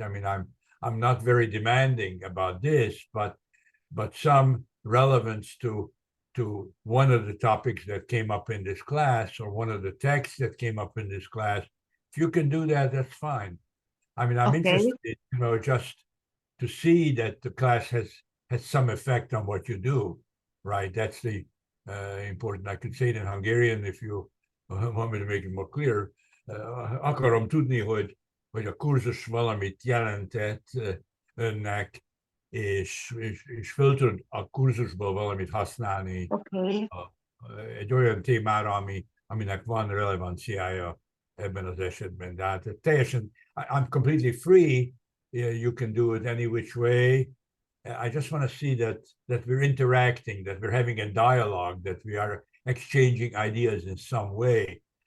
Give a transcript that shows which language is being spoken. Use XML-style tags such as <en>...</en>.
<en>I mean, I'm not very demanding about this, but some relevance to one of the topics that came up in this class or one of the texts that came up in this class. If you can do that, that's fine. I mean, I'm Okay. interested, just to see that the class has some effect on what you do, right? That's the important. I could say it in Hungarian if you want me to make it more clear.</en> <hu>Akarom tudni, hogy a kurzus valamit jelentett önnek, és föl tud a kurzusból valamit használni</hu> <en>Okay.</en> <hu>egy olyan témára, aminek van relevanciája ebben az esetben. De hát teljesen,</hu> <en>I'm completely free. You can do it any which way. I just want to see that we're interacting, that we're having a dialogue, that we are exchanging ideas in some way.</en>